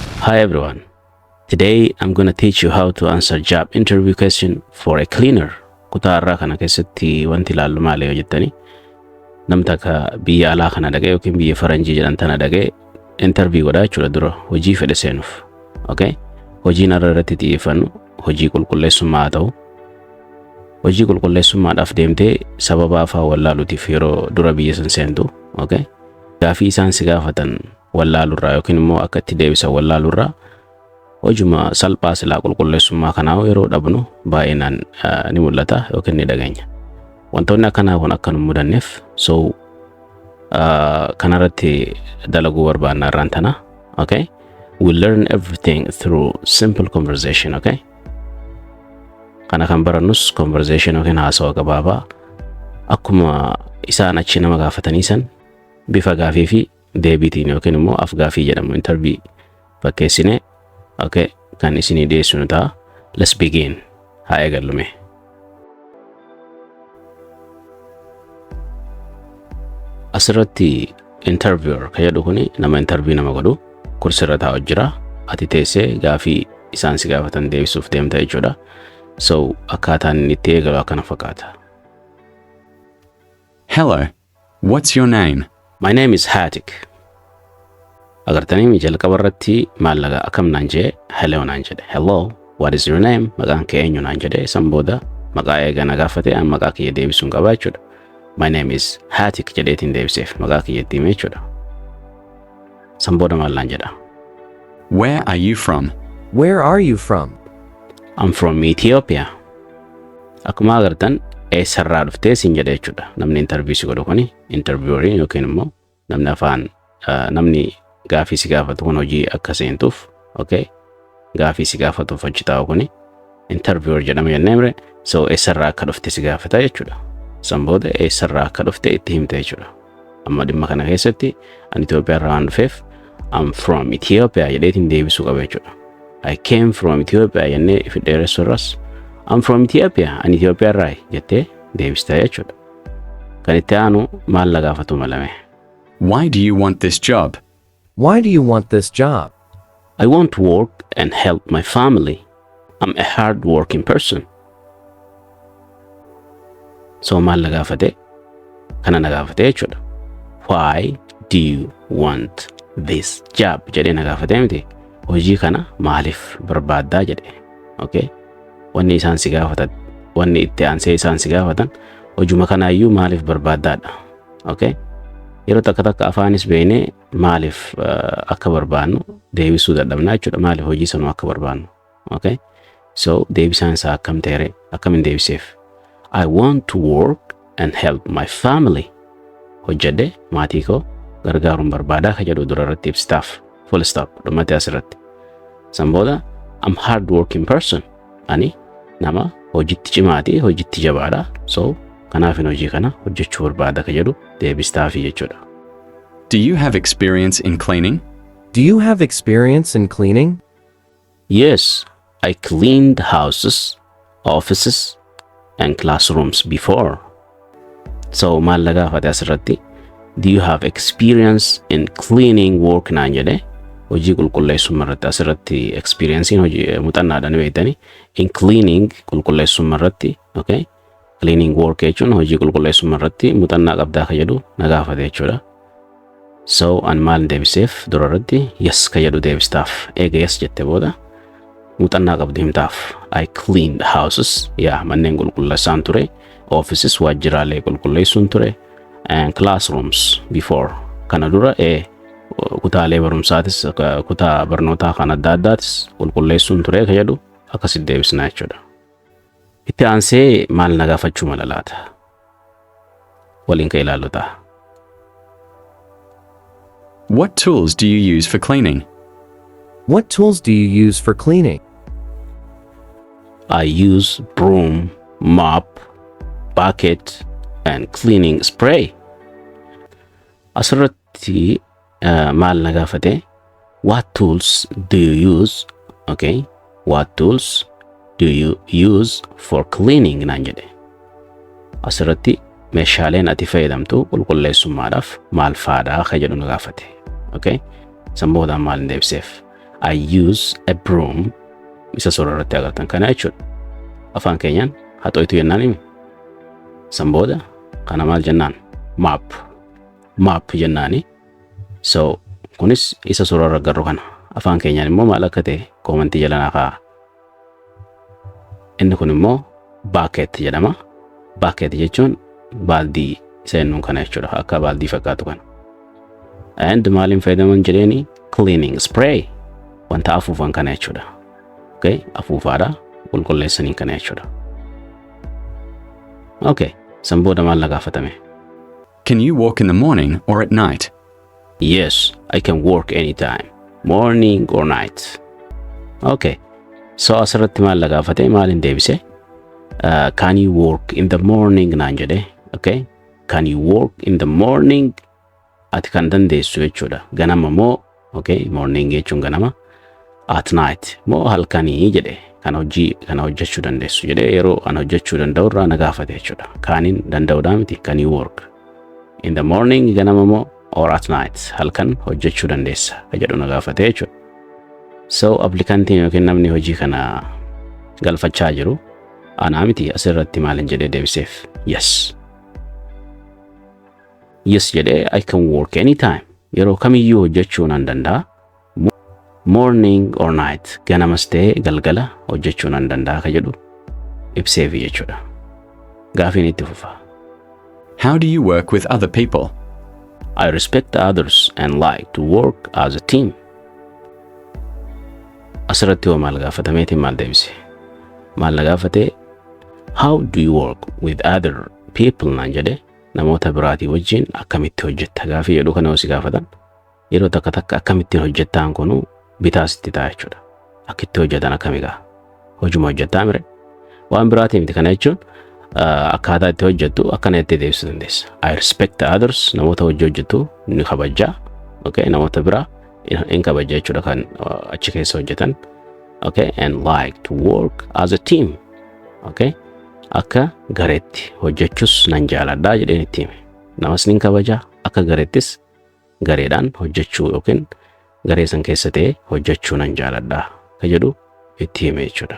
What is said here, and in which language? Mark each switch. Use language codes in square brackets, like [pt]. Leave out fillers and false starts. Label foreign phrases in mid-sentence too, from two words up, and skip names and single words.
[en] Hi everyone. Today I'm going to teach you how to answer job interview question for a cleaner. [om] Kutaa irraa kana keessatti wanti ilaallu maali yoo jettani namta ka biyya alaa kana dhaqee yookiin biyya faranjii jedhan tana dhaqee interview godhaa jechuudha dura hojii fedhe seenuuf. Okay? Hojiin irratti xiyyeeffannu hojii qulqulleessummaa haa ta'u. Hojii qulqulleessummaadhaaf deemtee sababa afaa wallaaluutiif yeroo dura biyya san seentu. Okay? Gaafii isaan si gaafatan wallaalurraa yookiin immoo akka itti deebisan wallaalurraa hojuma salphaa silaa qulqulleessummaa kanaa yeroo dhabnu baay'inaan ni mul'ata yookiin ni dhageenya. Wantoonni akkanaa kun akka nu mudanneef kanarratti dalaguu barbaanna irraan tana. Okay? [en] We learn everything through simple conversation. Okay? [om] Kana kan barannus conversation yookiin haasawaa gabaabaa akkuma isaan achi nama gaafatanii san bifa gaafii fi deebiitiin yookiin immoo af gaafii jedhamu interview fakkeessine. Okay, kan isinii dhiyeessinu ta'a. [en] Let's begin. [om] Haa eegallume. Asirratti interviewer ka jedhu kuni nama interview nama godhu kursirra taa'u jira. Ati teessee gaafii isaan si gaafatan deebisuuf deemta jechuudha. So akkaataan inni itti eegalu akkana fakkaata. [en] Hello, what's your name? My name is Hatik. [om] Agartanii mi jalqaba irratti maallaqa akkam naan jedhe hello naan jedhe. [en] Hello, what is your name? [om] Maqaan kee eenyu naan jedhe. San booda maqaa eegana gaafate an maqaa kiyya deebisuun qaba jechuudha. [en] My name is Hatik [om] jedheetiin deebiseef maqaa kiyya itti hime jechuudha. San booda maal naan jedha. [en] Where are you from? Where are you from? I'm from Ethiopia. [om] Akkuma agartan eessarraa dhuftee siin jedhe jechuudha. Namni interview si godhu kuni intervieweriin yookiin immoo namni afaan namni gaafii si gaafatu kun hojii akka seentuuf. Okay? Gaafii si gaafatuuf achi taa'u kuni interviewer jedhama jenneemre. So eessarraa akka dhufte si gaafata jechuudha. San booda eessarraa akka dhufte itti himte jechuudha. Amma dhimma kana keessatti an Itoophiyaa irraa waan dhufeef [en] I'm from Ethiopia [om] jedheetiin deebisuu qaba jechuudha. [en] I came from Ethiopia [om] jennee if dheeressu irras [en] I'm from Ethiopia [om] an Itoophiyaa irraa jettee deebista jechuudha. Kan itti aanu maal la gaafatu malame. [en] Why do you want this job? Why do you want this job? I want to work and help my family. I'm a hard-working person. [om] So maal la gaafate? Kana na gaafate jechuudha. [en] Why do you want this job? [om] Jedhee na gaafate miti. Hojii kana maaliif barbaaddaa jedhe. Okay? Wanni isaan si gaafatan, wanni itti aansee isaan si gaafatan hojuma kanaayyuu maaliif barbaaddaadha. Okay? Yeroo takka afaanis beeknee maaliif akka barbaannu deebisuu dadhabnaa jechuudha. Maaliif hojii sanuu akka barbaannu. Okay? So deebisaan isaa akkam ta'e akkamiin deebiseef. I want to work and help my family. Hojjedhe maatii koo gargaaruun barbaadaa ka jedhu dura irratti ibsitaaf. [en] Full stop. [om] Dhumatee asirratti. San booda [en] I'm hard working person. [om] Ani nama hojiitti cimaati, hojiitti jabaadha. So kanaafin hojii kana hojjechuu barbaada ka jedhu deebistaafi jechuudha. [en] Do you have experience in cleaning? Do you have experience in cleaning? Yes, I cleaned houses, offices, and classrooms before. [om] So maal la gaafate asirratti [en] do you have experience in cleaning work [om] naan jedhe hojii qulqulleessummaa irratti asirratti experiencein hojii muuxannaadhaan beektani [en] in cleaning [om] qulqulleessummaa irratti. Okay? [en] Cleaning work [om] jechuun hojii qulqulleessummaa irratti muuxannaa qabdaa ka jedhu na gaafate jechuudha. So an maal deebiseef dura irratti yes ka jedhu deebistaaf. Eega yes jette booda muuxannaa qabdu himtaaf. [en] I cleaned houses. [om] Yaa manneen qulqulleessaan ture. Offices waajjiraalee qulqulleessuun ture. [en] And classrooms before. [om] Kana dura kutaalee barumsaatis kutaa barnootaa kan adda addaatis qulqulleessuun ture ka jedhu akkasitti deebisnaa jechuudha. Itti aansee maal na gaafachuu mala laata? Waliin ka ilaallu ta'a. [en] What tools do you use for cleaning? What tools do you use for cleaning? I use broom, mop, bucket, and cleaning spray. [om] Asirratti maal na gaafate? [en] What tools do you use? Okay. What tools do you use for cleaning [om] naan jedhe. Asirratti meeshaaleen ati fayyadamtu qulqulleessummaadhaaf maal faadhaa ka jedhu na gaafate. Okay? San booda maal deebseef? [en] I use a broom. [om] Isa suuraa irratti agartan kana jechuudha. Afaan keenyaan haxooytu jennaan himi. San booda kana maal jennaan? Map. Map jennaani. So kunis isa suuraa irra agarru kana. Afaan keenyaan immoo maal akka ta'e koomentii jala naa kaa'a. Inni kun immoo bucket jedhama. Bucket jechuun baaldii isa jennuun kana jechuudha. Akka baaldii fakkaatu kana. And maaliin fayyadaman jedheeni [en] cleaning spray. [om] Wanta afuufan kana jechuudha. Okay, afuufaadha. Qulqulleessanii kana jechuudha. Okay, san booda maal na gaafatame? [en] Can you walk in the morning or at night? Yes, I can work anytime, morning or night. [om] Okay, so asirratti maal na gaafate? Maalin deebise? [en] Can you work in the morning [om] naan jedhe? [en] Okay, can you work in the morning? [om] Ati kan dandeessu jechuudha. Ganama moo, okay, morning jechuun ganama. [en] At night [om] moo halkanii jedhe. Kana hojjechuu dandeessu jedhe yeroo ana hojjechuu danda'u irraa na gaafate jechuudha. Kaaniin danda'uudhaa miti. [en] Can you work in the morning [om] ganama moo [en] or at night [om] halkan hojjechuu dandeessa ka jedhu na gaafate jechuudha. So applikantiin yookiin namni hojii kana galfachaa jiru anaa miti. Asirratti maalin jedhee deebiseef? Yes. [en] Yes jedhee I can work anytime. [om] Yeroo kamiyyuu hojjechuu nan danda'a. [en] Morning or night [om] ganamas ta'e galgala hojjechuu nan danda'a ka jedhu ibseef jechuudha. Gaafiin itti fufa. [en] How do you work with other people? I respect others and like to work as a team. [om] Asirratti hoo maal gaafatameetiin maal deebise? Maal na gaafate? [en] How do you work with other people [om] naan jedhe namoota biraatii wajjin akkamitti hojjetta gaafii jedhu kana si gaafatan. Yeroo takka takka akkamittiin hojjettaan kunu bitaasitti ta'a jechuudha. Akkitti hojjetan akkamigaa? Hojuma hojjettaa mire? Waan biraatii miti kana jechuun akkaataa itti hojjettu akkana itti deebisuu dandeessa. [en] I respect others [om] namoota hojii hojjettu ni kabajaa. Okay, namoota biraa in kabajaa jechuudha kan achi keessa hojjetan. [en] Okay, and like to work as a team. [om] Okay, akka gareetti hojjechuus nan jaaladhaa jedheen itti hime. Namas nin kabajaa akka gareettis gareedhaan hojjechuu yookiin garee san keessa ta'e hojjechuu nan jaaladhaa ka jedhu itti hime jechuudha.